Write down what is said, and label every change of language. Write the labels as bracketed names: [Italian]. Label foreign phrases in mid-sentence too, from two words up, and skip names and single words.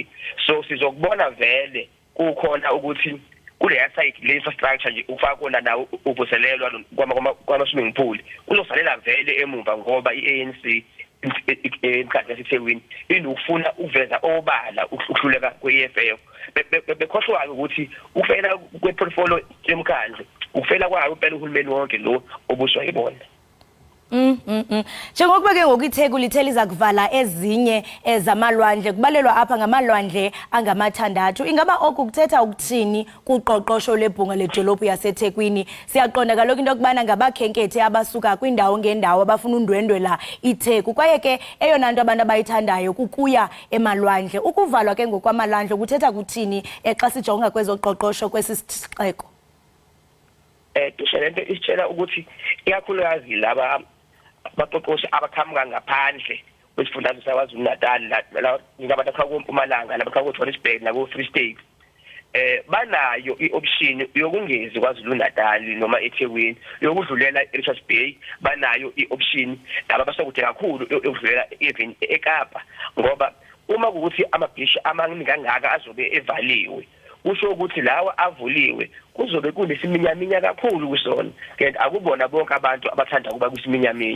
[Zulu] So sizokubona vele kukhona ukuthi kule side le infrastructure nje ufaka kona nawo uvuselelwa kwama- [English] swimming pool [Zulu] uzosalela vele emumva ngoba i-ANC emkhandlu yaseThekwini inokufuna uveza obala ukuhluleka kwe-EFF. Bekhohlwa ukuthi ukufela kwe-portfolio yomkhandlu ukufela kwayo impela uhulumeni wonke lo obuswa yibona. [Xhosa] Njengokuba ke ngokuitheku lithela izakuvala ezinye ezamalwandle kubalelwa apha ngamalwandle angamathandathu ingaba oku kuthetha ukuthini kuqoqosho lebhunga ledolophu yaseThekwini siyaqonda kaloku into kubana ngabakhenkethi abasuka kwindawo ngendawo abafuna undwendwela itheku kwaye ke eyona nto abantu abayithandayo kukuya emalwandle ukuvalwa ke ngokwamalwandle kuthetha kuthini xa sijonga kwezoqoqosho kwesisixeko. [Zulu] Tushelento isitshela ukuthi ikakhulukazi laba abaqoqoshi abaqhamuka ngaphandle kwesifundazwe saKwaZulu Natal la ngabantu abakhawuMpumalanga labakhawuJohannesburg nakuFree State banayo ioption yokungezi kwaZulu Natal noma eThekwini yokudlulela eRichards Bay banayo ioption laba basokude kakhulu yokudlulela even eKapa ngoba uma ukuthi amabhishi amaningi kangaka azobe evaliwe kusho ukuthi lawa avuliwe kuzobe kunesiminyaminya kakhulu kusona kanti akubona bonke abantu abathanda kuba kwisiminyaminya.